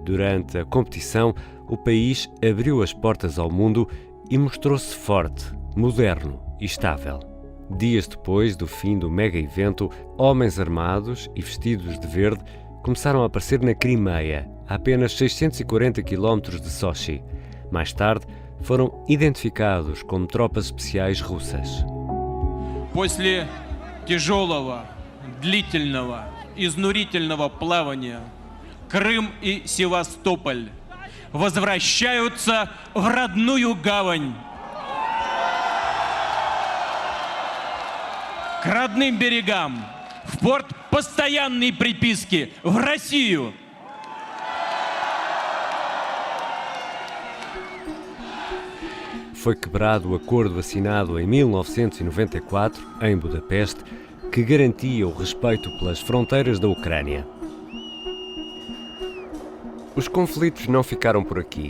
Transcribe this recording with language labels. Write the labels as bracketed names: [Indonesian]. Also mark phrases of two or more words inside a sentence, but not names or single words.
[Portuguese] Durante a competição, o país abriu as portas ao mundo e mostrou-se forte, moderno e estável. Dias depois do fim do mega-evento, homens armados e vestidos de verde começaram a aparecer na Crimeia, a apenas 640 km de Sochi. Mais tarde, foram identificados como tropas especiais russas. [Russian] После тяжелого, длительного, изнурительного плавания Крым и Севастополь возвращаются в родную гавань. К родным берегам, в порт постоянной приписки в Россию. [Portuguese] Foi quebrado o acordo assinado em 1994, em Budapeste, que garantia o respeito pelas fronteiras da Ucrânia. Os conflitos não ficaram por aqui.